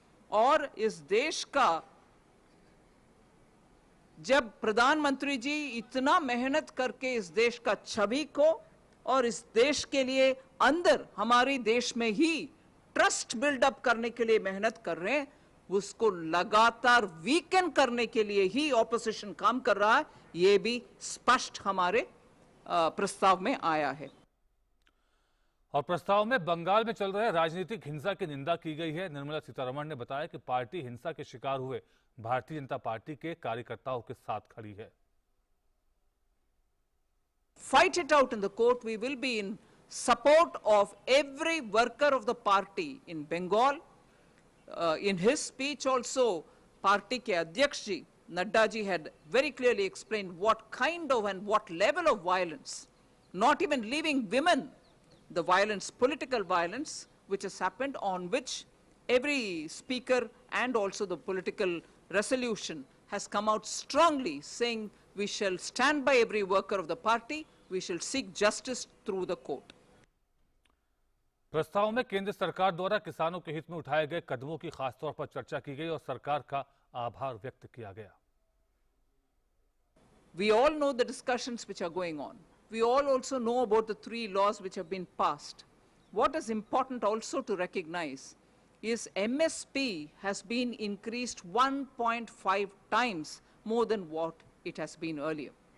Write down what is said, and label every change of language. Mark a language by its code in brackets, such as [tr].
[hi] और इस देश का, जब प्रधानमंत्री जी इतना मेहनत करके इस देश का छवि को और इस देश के लिए अंदर हमारी देश में ही ट्रस्ट बिल्डअप करने के लिए मेहनत कर रहे हैं, उसको लगातार वीकन करने के लिए ही ऑपोजिशन काम कर रहा है, ये भी स्पष्ट हमारे प्रस्ताव में आया है। और प्रस्ताव में बंगाल में चल रहे राजनीतिक हिंसा की निंदा की गई है। निर्मला सीतारमण ने बताया कि पार्टी हिंसा के शिकार हुए भारतीय जनता पार्टी के कार्यकर्ताओं के साथ खड़ी है। [en] Fight it out in the court. We will be in support of every worker of the party in Bengal. In his speech also, party [hi] ke Adhyaksh ji, [en] Nadda ji had very clearly explained what kind of and what level of violence, not even leaving women, the violence, political violence, which has happened, on which every speaker and also the political resolution has come out strongly saying we shall stand by every worker of the party, we shall seek justice through the court. [hi] प्रस्ताव में केंद्र सरकार द्वारा किसानों के हित में उठाए गए कदमों की खासतौर पर चर्चा की गई और सरकार का आभार व्यक्त किया गया। [en] We all know the discussions which are going on. We all also know about the 3 laws which have been passed. What is important also to recognize is MSP has been increased 1.5 times more than what it has been earlier.